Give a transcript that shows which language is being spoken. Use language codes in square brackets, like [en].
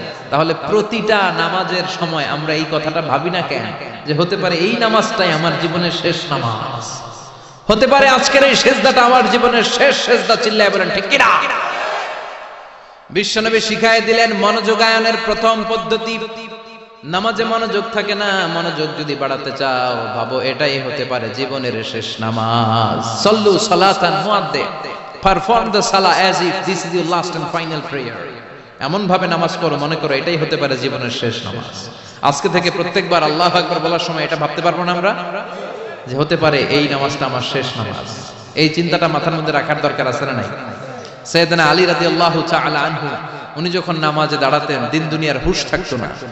[bn] তাহলে প্রতিটা নামাজের সময় আমরা এই কথাটা ভাবি না কেন যে হতে পারে এই নামাজটাই আমার জীবনের শেষ নামাজ, হতে পারে আজকের এই সেজদাটা আমার জীবনের শেষ সেজদা। চিল্লায় বলেন ঠিক কি না? বিশ্বনবী শিখায় দিলেন মনোযোগায়নের প্রথম পদ্ধতি। নামাজে মনোযোগ থাকে না, মনোযোগ যদি বাড়াতে চাও ভাবো এটাই হতে পারে জীবনের শেষ নামাজ। [ar] সল্লু সালাতান মুআদ্দিয়া, [en] perform the salah as if this is your last and final prayer. [bn] এমন ভাবে নামাজ পড়ো মনে করো এটাই হতে পারে জীবনের শেষ নামাজ। আজকে থেকে প্রত্যেকবার আল্লাহু আকবার বলার সময় এটা ভাবতে পারবো না আমরা যে হতে পারে এই নামাজটা আমার শেষ নামাজ। এই চিন্তাটা মাথার মধ্যে রাখার দরকার আছে না নাই? সাইয়েদনা আলী রাদিয়াল্লাহু তাআলা আনহু উনি যখন নামাজে দাঁড়াতেন দিন দুনিয়ার হুঁশ থাকতো না।